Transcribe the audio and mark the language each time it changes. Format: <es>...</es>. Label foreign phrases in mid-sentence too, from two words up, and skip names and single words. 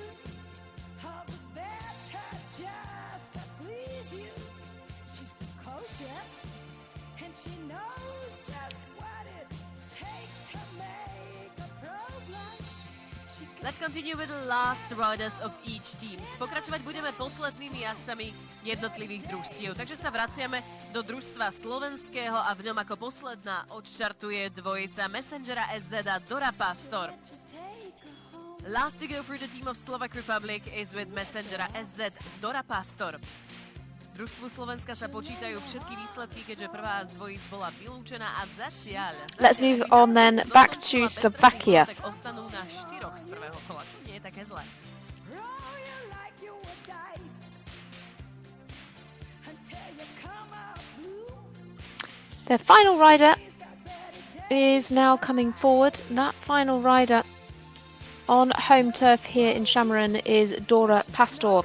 <en>All the better just to please you. She's precocious, and she knows just what it takes to make a pro blush. She can Let's continue with the last riders of each team.</en> <sk>Pokračovať budeme poslednými jazdcami jednotlivých družstiev. Takže sa vraciame do družstva slovenského a v ňom ako posledná odštartuje dvojica Messengera SZ a Dora Pastor.</sk> <en>Last to go for the team of Slovak Republic is with Messengera SZ Dora Pastor.</en> <sk>Družstvu Slovenska sa počítajú všetky výsledky, keďže prvá z dvojíc bola vylúčená a zatiaľ...</sk> <en>Let's move on then back to Slovakia.</en> <sk>Tak ostanú na 4 z prvého kola, čo nie je také zlé.</sk> <en>roll you like you were dice until you come out blue. Their final rider is now coming forward. That final rider on home turf here in Samorin is Dora Pastor.</en>